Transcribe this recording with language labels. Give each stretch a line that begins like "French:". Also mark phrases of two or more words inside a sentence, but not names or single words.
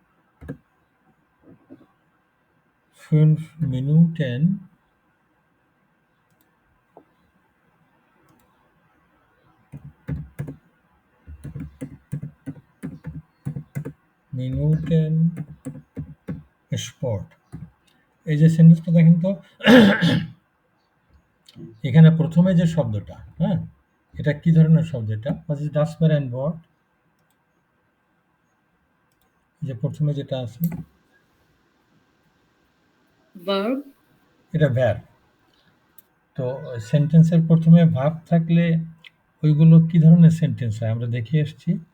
German: 5 Minuten Sport.
Bangla: এই যে সেন্টেন্সটা দেখেন তো, এখানে প্রথমে যে শব্দটা, হ্যাঁ, এটা কি ধরনের শব্দ? এটা
German: was ist das für ein Wort?
Bangla: যে প্রথমে যেটা আছে verb, এটা verb. তো সেন্টেন্সের প্রথমে ভার্ব থাকলে ওইগুলো কি ধরনের সেন্টেন্স হয় আমরা দেখে এসেছি।